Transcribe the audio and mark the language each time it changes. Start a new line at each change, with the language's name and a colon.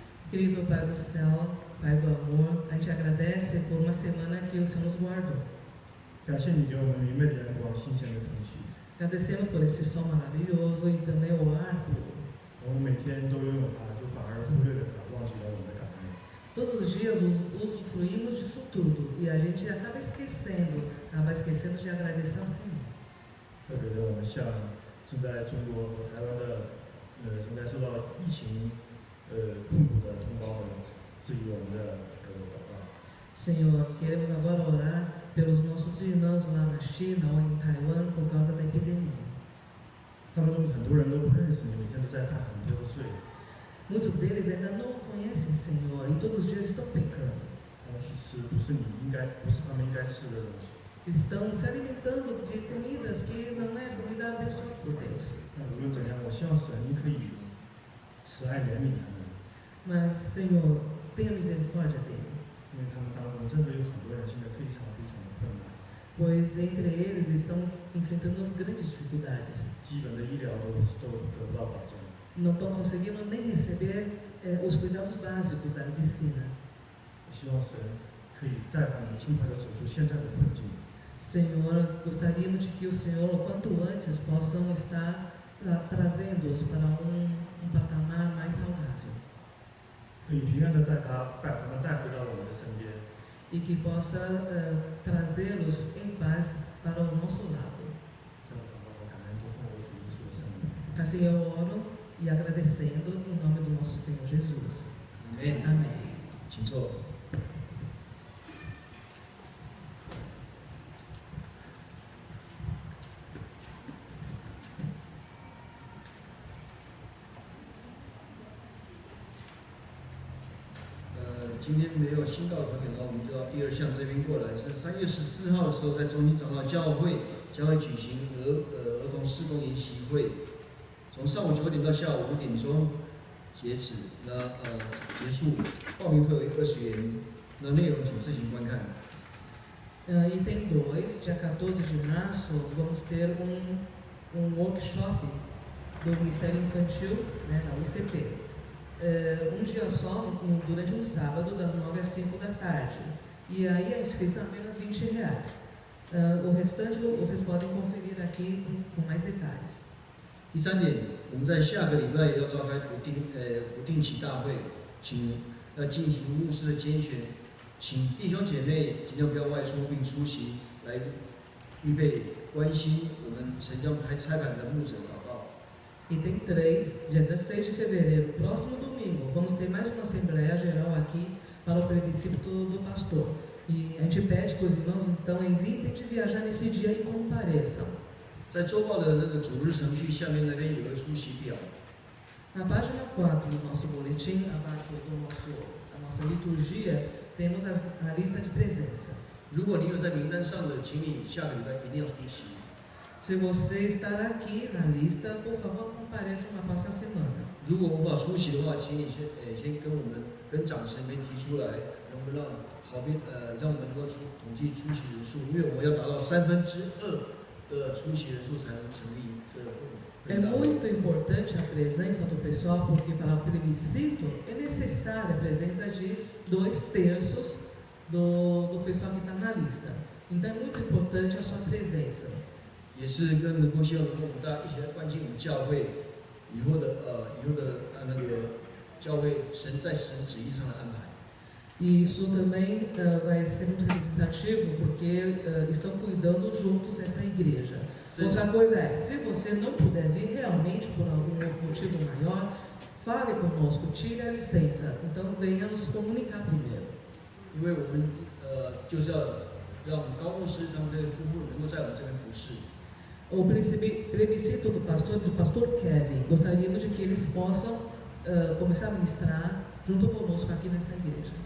Portuguese: Querido Pai do céu, Pai do amor, a gente agradece por uma semana que o Senhor nos guardou.
Chinese: 感谢你给我们明媚的阳光、新鲜的空气。
Portuguese: Agradecemos por esse sol maravilhoso e também o ar puro.
Chinese: 我们每天都拥有它，就反而忽略了它，忘记了我们的感恩。
Portuguese: Todos os dias usufruímos disso tudo e a gente acaba esquecendo de agradecer ao Senhor.
Chinese: 特别的，我们向正在中国和台湾的正在受到疫情困苦的同胞们，致以我们的祷告。
Portuguese: Senhor, queremos agora orar pelos nossos irmãos lá na China ou em Taiwan por causa da epidemia.
Chinese: 他们中很多人都不认识你，每天都在犯很多的罪。
Portuguese: Muitos deles ainda não o conhecem, Senhor, e todos os dias estão pecando.
Chinese: 他们去吃不是他们应该吃的东西。
Portuguese: Estão se alimentando de comidas que não é comida abençoada por Deus.
Chinese: 但无论怎样，我希望神可以慈爱怜悯他们，
Portuguese: Mas, Senhor, tenha misericórdia dele,
Chinese: 因为他们当中真的有很多人现在非常非常的困难，
Portuguese: pois entre eles estão enfrentando grandes dificuldades.
Chinese: 基本的医疗都得不到保障。
Portuguese: Não estão conseguindo nem receber os cuidados básicos da medicina.
Chinese: 我希望神可以带他们尽快的走出现在的困境。
Portuguese: Senhor, gostaríamos de que o Senhor, o quanto antes, possam estar trazendo-os para um patamar mais saudável.
Chinese: 可以平安的把他们带回到我们的身边。
Portuguese: E que possa trazê-los em paz para o nosso lado.
Chinese: 这样的祷告，感恩都奉我主耶稣的圣名。
Portuguese: Assim eu oro e agradecendo em nome do nosso Senhor Jesus. Amém. Amém.
Chinese: 请坐。今今天没有新到的朋友呢，我们就到第二项这边过来，是3月14号的时候，在中心长老教会举行儿童事工研习会，从上午9点到下午5点钟截止，结束，报名费为20元，那内容请自行观看。
Portuguese: E tem dois, dia 14 de março, vamos ter workshop do Ministério Infantil, né, na UCP. Um dia só, durante um sábado, das 9 às 5 da tarde. E aí a inscrição é apenas R$20. O restante vocês podem conferir aqui com mais detalhes.
Chinese: 第3点，我们在下个礼拜要召开不定期大会，要进行牧师的拣选，请弟兄姐妹尽量不要外出并出席，来预备关心我们神将差派的牧者祷告。
Portuguese: E tem 3, dia 16 de fevereiro, próximo domingo, vamos ter mais uma Assembleia Geral aqui para o plebiscito do pastor. E a gente pede que os irmãos, então, evitem de viajar nesse dia e compareçam.
Chinese: 在周报的那个主日程序下面那边有个出席表。
Portuguese: Na página 4 do nosso boletim, abaixo da nossa liturgia, temos a lista de presença.
Chinese: 如果你有在名单上的，请你下个礼拜一定要出席。
Portuguese: Se você estar aqui na lista, por favor, compareça na próxima semana.
Chinese: 如果无法出席的话，请你先跟长神们提出来，能不能让我们能够统计出席人数，因为我们要达到2/3的出席人数才能成立这个会。
Portuguese: É muito importante a presença do pessoal, porque para o plebiscito é necessária a presença de 2/3 do pessoal que está na lista. Então é muito importante a sua presença.
Chinese: 也是希望能够我们大家一起来关心我们教会以后的那个教会在神旨意上的安排。
Portuguese: E isso também vai ser muito representativo, porque estão cuidando juntos desta igreja. Outra coisa é, se você não puder vir realmente por algum motivo maior, fale conosco, tire a licença. Então venha nos comunicar primeiro.
Chinese: 因为我们就是要让我们高牧师他们的夫妇能够在我们这边服侍。
Portuguese: O plebiscito do pastor Kevin, gostaríamos de que eles possam começar a ministrar junto conosco aqui nessa igreja.